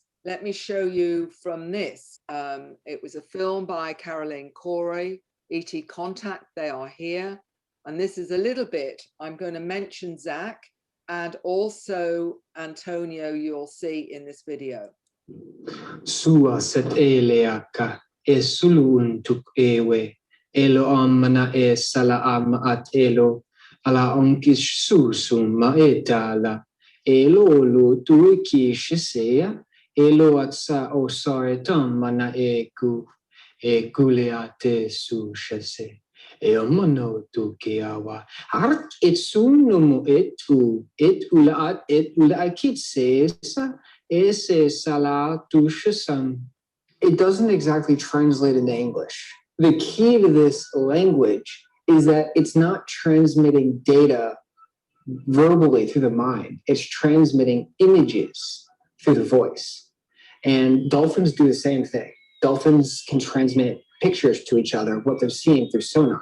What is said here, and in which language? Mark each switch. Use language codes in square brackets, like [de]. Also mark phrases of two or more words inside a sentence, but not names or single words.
[en] Let me show you from this. It was a film by Caroline Corey, E.T. Contact, They Are Here. And this is a little bit, I'm going to mention Zach and also Antonio, you'll see in this video. Sua set eleaka sulun tuk ewe, elo amana sala at elo, ala onkis susum ma etala, elo lu tuiki shisea, elo atsa osaetam mana kuleate su shase. Eomono tu keawa. Art etsunumu etulaat etulaakitsesa ese sala tushasam. It doesn't exactly translate into English. The key to this language is that it's not transmitting data verbally through the mind. It's transmitting images through the voice. And dolphins do the same thing. Dolphins can transmit pictures to each other, what they're seeing through sonar.